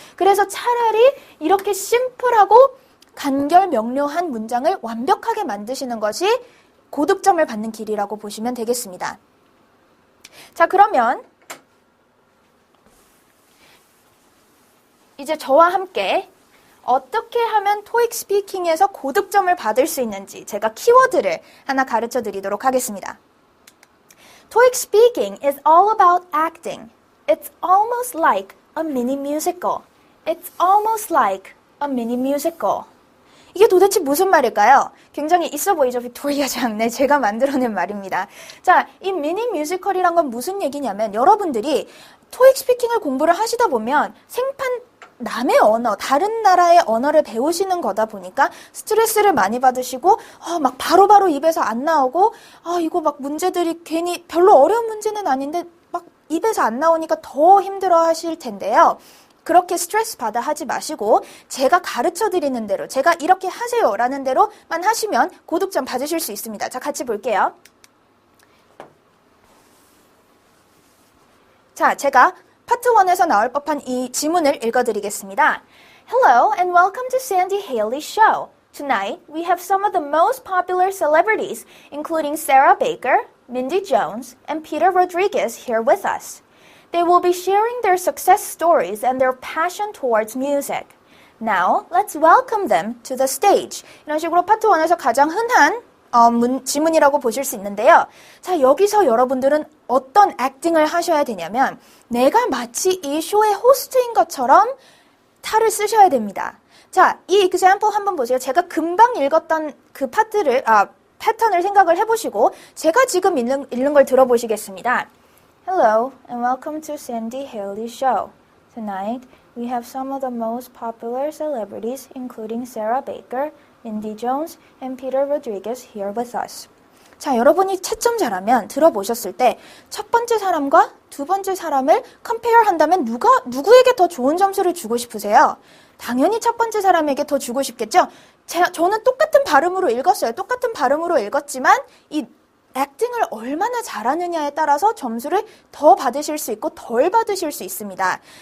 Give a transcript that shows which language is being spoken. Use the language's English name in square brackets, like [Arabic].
[Korean] 그래서 차라리 이렇게 심플하고 간결 명료한 문장을 완벽하게 만드시는 것이 고득점을 받는 길이라고 보시면 되겠습니다. 자, 그러면 이제 저와 함께 어떻게 하면 토익 스피킹에서 고득점을 받을 수 있는지 제가 키워드를 하나 가르쳐 드리도록 하겠습니다. [English] 토익 speaking is all about acting. It's almost like a mini musical. It's almost like a mini musical. [Korean] 이게 도대체 무슨 말일까요? 굉장히 있어 보이죠? 빅토리아 장. 네, 제가 만들어낸 말입니다. 자, 이 미니 뮤지컬이란 건 무슨 얘기냐면 여러분들이 토익 스피킹을 공부를 하시다 보면 생판 남의 언어, 다른 나라의 언어를 배우시는 거다 보니까 스트레스를 많이 받으시고 막 바로바로 입에서 안 나오고 이거 막 문제들이 괜히 별로 어려운 문제는 아닌데 막 입에서 안 나오니까 더 힘들어 하실 텐데요. 그렇게 스트레스 받아 하지 마시고 제가 가르쳐 드리는 대로 제가 이렇게 하세요 라는 대로만 하시면 고득점 받으실 수 있습니다. 자, 같이 볼게요. 자, 제가 파트 1에서 나올 법한 이 지문을 읽어드리겠습니다. [English] Hello and welcome to Sandy Haley Show. Tonight, we have some of the most popular celebrities, including Sarah Baker, Mindy Jones, and Peter Rodriguez here with us. They will be sharing their success stories and their passion towards music. Now, let's welcome them to the stage. [Korean] 이런 식으로 파트 1에서 가장 흔한 지문이라고 보실 수 있는데요. 자, 여기서 여러분들은 어떤 액팅을 하셔야 되냐면 내가 마치 이 쇼의 호스트인 것처럼 탈을 쓰셔야 됩니다. 자, 이 example 한번 보세요. 제가 금방 읽었던 그 패턴을 생각을 해보시고 제가 지금 읽는 걸 들어보시겠습니다. [English] Hello and welcome to Sandy Haley Show. Tonight, we have some of the most popular celebrities, including Sarah Baker, Mindy Jones, and Peter Rodriguez here with us. [Korean] 자, 여러분이 채점 잘하면 들어보셨을 때 첫 번째 사람과 두 번째 사람을 compare 한다면 누구에게 더 좋은 점수를 주고 싶으세요? 당연히 첫 번째 사람에게 더 주고 싶겠죠? 저는 똑같은 발음으로 읽었어요. 똑같은 발음으로 읽었지만 이 액팅을 얼마나 잘하느냐에 따라서 점수를 더 받으실 수 있고 덜 받으실 수 있습니다.